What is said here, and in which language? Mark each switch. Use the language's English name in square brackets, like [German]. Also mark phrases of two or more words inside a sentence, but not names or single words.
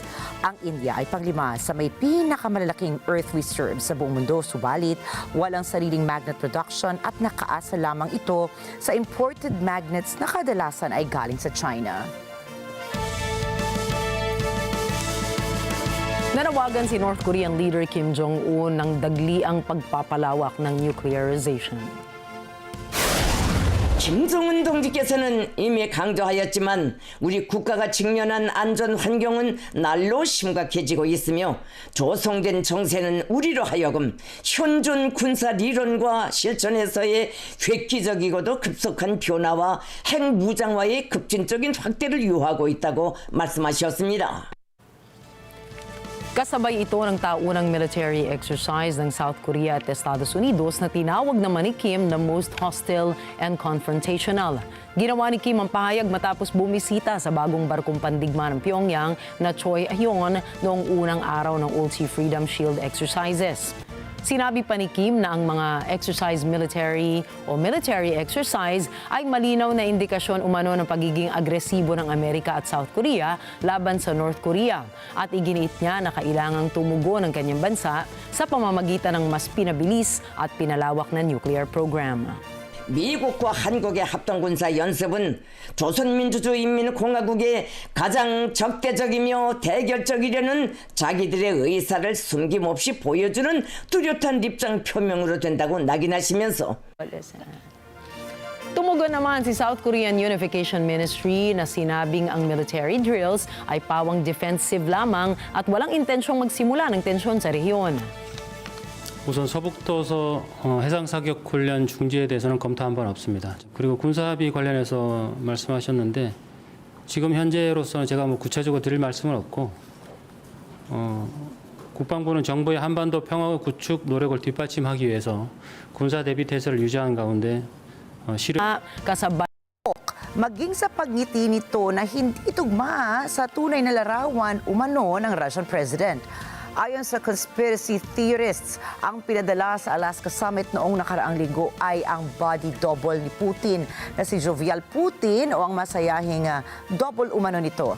[Filipino] Ang India ay panglima sa may pinakamalalaking [English] earth reserves [Filipino] sa buong mundo, subalit walang sariling [English] magnet production [Filipino] at nakaasa lamang ito sa [English] imported magnets [Filipino] na kadalasan ay galing sa China. Nanawagan si [English] North Korean leader [Filipino] Kim Jong-Un ng dagliang pagpapalawak ng nuclearization. [Korean] 김정은 동지께서는 이미 강조하였지만 우리 국가가 직면한 안전 환경은 날로 심각해지고 있으며 조성된 정세는 우리로 하여금 현존 군사 理論과 실천에서의 획기적이고도 급속한 변화와 핵무장화의 급진적인 확대를 요하고 있다고 말씀하셨습니다. [Filipino] Kasabay ito ng taunang [English] military exercise [Filipino] ng South Korea at Estados Unidos na tinawag naman ni Kim na [English] most hostile and confrontational. [Filipino] Ginawa ni Kim ang pahayag matapos bumisita sa bagong barkong pandigma ng Pyongyang na Choihyun noong unang araw ng Ulchi Freedom Shield exercises. Sinabi pa ni Kim na ang mga [English] military exercise [Filipino] ay malinaw na indikasyon umano ng pagiging agresibo ng Amerika at South Korea laban sa North Korea at iginiit niya na kailangang tumugon ng kanyang bansa sa pamamagitan ng mas pinabilis at pinalawak na [English] nuclear program. [Korean] 미국과 한국의 합동군사 연습은 조선민주주의인민공화국의 가장 적대적이며 대결적이려는 자기들의 의사를 숨김없이 보여주는 뚜렷한 입장 표명으로 된다고 낙인하시면서 [Filipino] Tumugon naman si South Korean Unification Ministry na sinabing ang [English] military drills [Filipino] ay pawang defensive lamang at walang intensyong magsimula ng tensyon sa rehiyon. [Korean] 우선 서북도서 해상사격 훈련 중지에 대해서는 검토한 바는 없습니다. 그리고 군사합의 관련해서 말씀하셨는데 지금 현재로서는 제가 구체적으로 드릴 말씀은 없고 국방부는 정부의 한반도 평화 구축 노력을 뒷받침하기 위해서 군사 대비 태세를 유지하는 가운데 [Filipino] Kasabay Maging sa pagngiti nito na hindi tugma sa tunay na larawan umano ng [English] Russian President. [Filipino] Ayon sa [English] conspiracy theorists, [Filipino] ang pinadala sa Alaska Summit noong nakaraang linggo ay ang [English] body double [Filipino] ni Putin na si Jovial Putin o ang masayahing double umano nito.